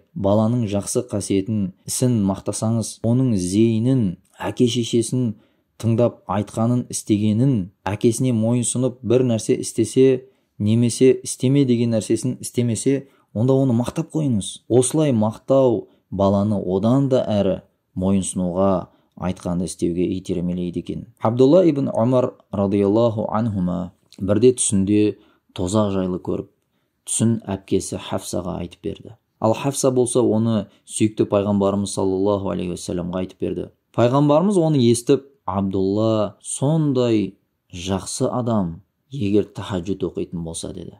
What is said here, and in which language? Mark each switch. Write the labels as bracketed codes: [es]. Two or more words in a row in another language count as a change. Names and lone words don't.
[kk] Баланың жақсы қасиетін, ісін мақтасаңыз, оның зейінін, әке-шешесін тыңдап айтқанын, істегенін, әкесіне мойынсұнып бір нәрсе істесе, немесе істеме деген нәрсесін істемесе, онда оны мақтап қойыңыз. Осылай мақтау баланы одан да әрі мойынсынуға, айтқанды істеуге итермелейді екен. Абдулла ибн Умар [ar] رضي الله عنهما [kk] бірде түсінде тозақ жайлы көріп, түсін әпкесі Хафсаға айтып берді. Ал Хафса болса оны сүйікті пайғамбарымыз [ar] صلى الله عليه وسلم [kk] айтып берді. Пайғамбарымыз оны естіп, Абдулла сондай жақсы адам, егер тахаджуд оқитын болса деді.